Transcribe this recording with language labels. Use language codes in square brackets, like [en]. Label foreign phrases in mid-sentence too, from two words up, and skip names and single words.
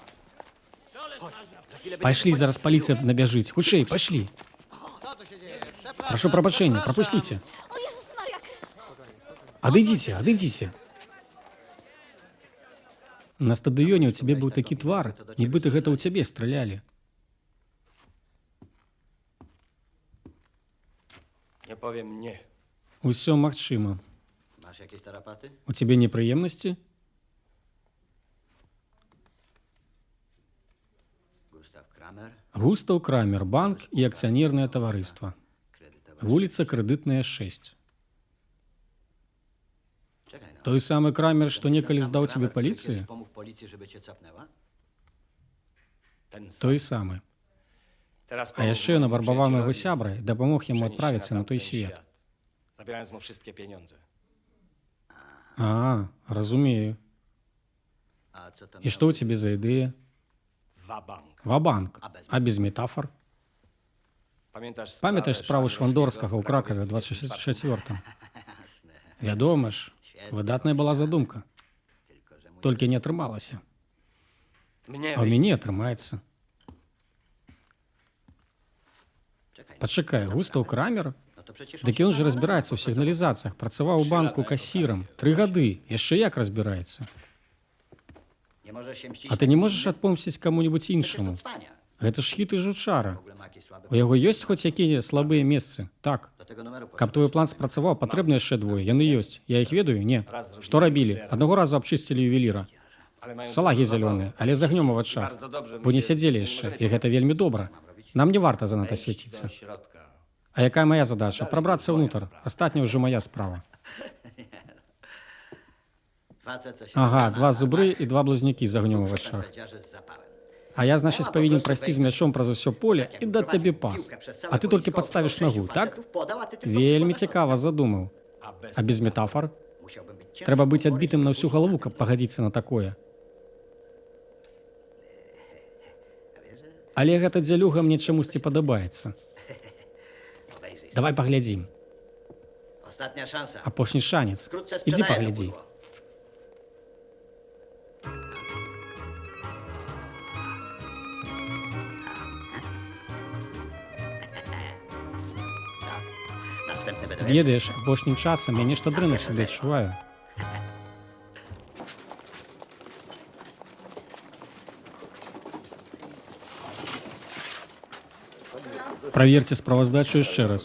[be] Пайшлі, зараз паліцыя набяжыць. Хутчэй, пайшлі. Прашу прабачэння, прапусціце. [pl] O Jezus Maria! [be] Адыдзіце, адыдзіце. На стадыёне ў цябе быў такі твар, нібыта гэта ў цябе стралялі. [pl] Nie powiem nie. [be] Усё магчыма. [pl] Masz jakieś tarapaty? [be] У цябе непрыемнасці? [pl] Gustaw Kramer, [be] Густаў Крамер, банк і акцыянернае таварыства. [pl] kredytowa. [be] Вуліца Крэдытная 6. [pl] Czekaj no. [be] Той самы Крамер, што некалі [pl] Ten sam [be] здаў [pl] Kramer, [be] цябе [pl] który [be] паліцыі? [pl] kiedyś pomógł policji, żeby cię capnęła? Ten sam. [be] Той самы. [pl] Teraz [be] А яшчэ ён абарбаваў майго [pl] przyjacielowi [be] сябра і дапамог яму [pl] przenieść się [be] адправіцца на той [pl] tamten [be] свет. [pl] świat, Zabierając mu wszystkie pieniądze. [be] А, разумею. [pl] A co tam [be] І што ў цябе за ідэя? [pl] Wabank. [be] Ва-банк. А без метафор? Памятаеш справу Швандорскага ў Кракаве ў 24-м? [pl] Jasne. [be] Вядома ж, выдатная была задумка. [pl] Tylko, że mój... [be] Толькі не атрымалася. [pl] Mnie [be] А ў мяне атрымаецца. [pl] Czekaj no. [be] Пачакай, Густаў Крамер? [pl] No to przecież... [be] Дык ён жа разбіраецца ў сігналізацыях, працаваў у банку касірам. 3 гады, яшчэ як разбіраецца. [pl] Nie możesz się mścić [be] А ты [pl] na [be] не [pl] kimś [be] можаш [pl] innym? [be] адпомсціць каму-небудзь [pl] Przecież to [be] іншаму? [pl] cwania. [be] Гэта ж хіт і жучара. [pl] W ogóle ma jakieś słabe... [be] У яго ёсць хоць якія слабыя месцы? Так. [pl] Do tego numeru [be] Каб твой план спрацаваў, патрэбна яшчэ двое. Яны ёсць. Я іх ведаю? Не. Што рабілі? Аднаго разу абчысцілі ювеліра. [pl] Ale mają [be] Салагі [pl] dużo zabawy. [be] зялёныя, але з агнём у вачах. [pl] Bardzo dobrze. [be] Бо не сядзелі яшчэ, і гэта вельмі добра. Нам не варта занадта [pl] Wejść [be] свяціцца. [pl] do środka. [be] А якая мая задача? Прабрацца ўнутр. Астатняя ўжо мая справа. [pl] Facet, co się [be] Ага, [pl] nazywa [be] два [pl] na [be] зубры [pl] armacie, [be] і два блазнякі з агнём у [pl] szef [be] вачах. [pl] powiedziarzy z zapałem. [be] А я, значыць, павінен прайсці з мячом праз усё поле і даць табе пас. А ты толькі падставіш нагу, так? Вельмі цікава задумаў. [pl] A bez... [be] А без метафор? [pl] Musiałbym być ciężko [be] Трэба быць [pl] uporny. [be] адбітым на ўсю галаву, каб пагадзіцца на такое. Але гэта дзялюга мне чамусьці падабаецца. [pl] Obejrzyj. [be] Давай паглядзім. [pl] Ostatnia szansa. [be] Апошні шанец. [pl] Wkrótce [be] Ідзі [pl] sprzedaję to [be] паглядзі. [pl] pudło. Następny będę wiesz. [be] Ведаеш, апошнім часам я нешта дрэнна сябе адчуваю. Праверце справаздачу яшчэ раз.